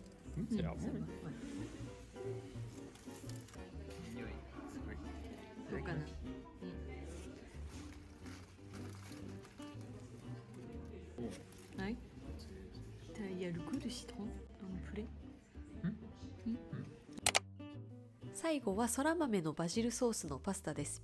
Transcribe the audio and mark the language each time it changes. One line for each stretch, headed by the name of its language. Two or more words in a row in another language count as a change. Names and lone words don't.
French: Ça a l'air bon.
Japanese: 匂いすごい。どうかな、はい。
French: Il y a le goût de citron dans le poulet.
Japanese: 最後はそら豆のバジルソースのパスタです。